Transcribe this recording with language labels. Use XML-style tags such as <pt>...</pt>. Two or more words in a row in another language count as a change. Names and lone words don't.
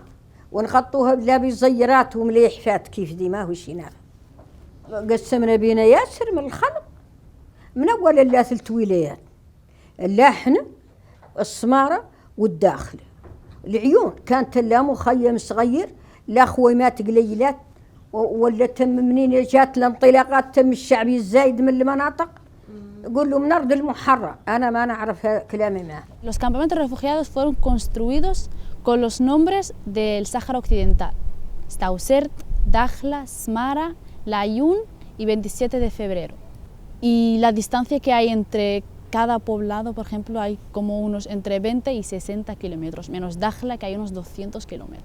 <mey>ونغطوها لا بزيرات ومليحفات كيف دي ما هو شي نافع قسمنا بينا ياسر من الخلق من اول لا 3 ولايات اللحن السمارة والداخل العيون كانت لا مخيم صغير لا خويمات قليلات ولا تم منين جات الانطلاقات تم الشعبي الزايد من المناطق يقول له من أرض المحرر أنا ما نعرف كلامي معه.</mey> <es>Los campamentos refugiados fueron construidos con los nombres del Sáhara Occidental. Stausert, Dakhla, Smara, Layún y 27 de febrero. Y la distancia que hay entre cada poblado, por ejemplo, hay como unos entre 20 y 60 kilómetros, menos Dakhla, que hay unos 200 kilómetros.</es>